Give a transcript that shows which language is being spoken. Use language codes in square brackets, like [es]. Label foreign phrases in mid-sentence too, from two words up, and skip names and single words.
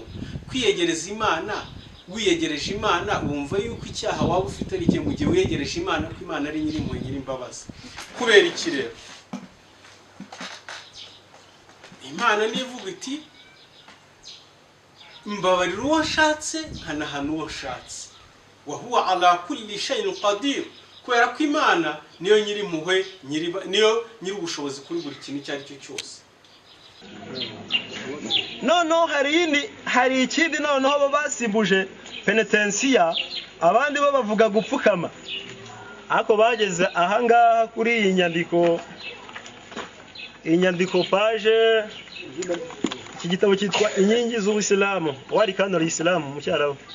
[rw] Kwiyegereza Imana, wiyegereje Imana wumva yuko icyaha waba ufite ari cyo mu gihe wiyegereje Imana, ko Imana ari nyir'impuhwe nyir'imbabazi. Kubera iki rero? Imana nivuga iti mbabarira uwo nshatse nkanahana uwo nshatse, [ar] وهو على كل شيء قدير. [rw] Kubera ko Imana niyo nyir'impuhwe, niyo nyir'ubushobozi kuri buri kintu icyo ari cyo cyose. Noneho hari ikindi noneho bo basimbuje penitensiya, abandi bo bavuga gupfukama. Ako bageze ahangaha kuri iyi nyandiko paje, iki gitabo cyitwa Inkingi z'Ubusilamu wari kanori Isilamu mu cyaraho.